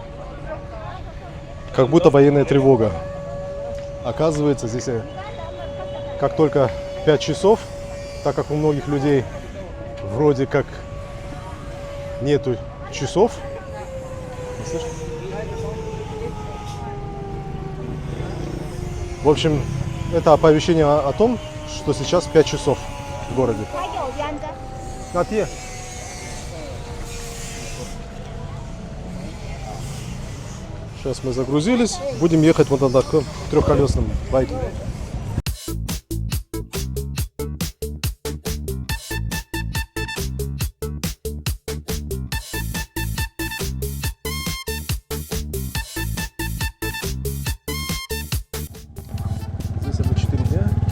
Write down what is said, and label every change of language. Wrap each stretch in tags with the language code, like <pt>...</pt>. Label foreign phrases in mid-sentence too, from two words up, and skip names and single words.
<ru>Как будто военная тревога. Оказывается, здесь как только 5 часов, так как у многих людей вроде как нету часов. Не слышно? В общем, это оповещение о том, что сейчас 5 часов в городе.</ru> <ko>자기 어디 앉아?</ko> <ru>На те. Сейчас мы загрузились, будем ехать вот на таком трехколесном байке. Здесь это 4 дня.</ru>